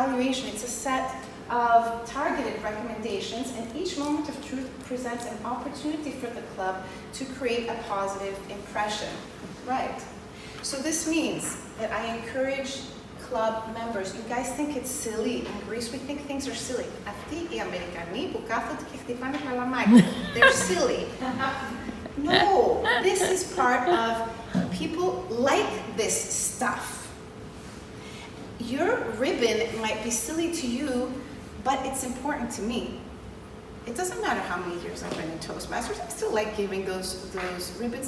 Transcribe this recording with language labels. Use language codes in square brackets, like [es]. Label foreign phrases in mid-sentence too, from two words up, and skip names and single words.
[en] It's a set of targeted recommendations, and each moment of truth presents an opportunity for the club to create a positive impression. Right. So this means that I encourage club members. You guys think it's silly. In Greece, we think things are silly. [el] Αυτοί οι Αμερικανοί που κάθονται και χτυπάνε καλαμάκια. [en] They're silly. No, this is part of people like this stuff. Your ribbon might be silly to you, but it's important to me. It doesn't matter how many years I've been in Toastmasters, I still like giving those ribbons.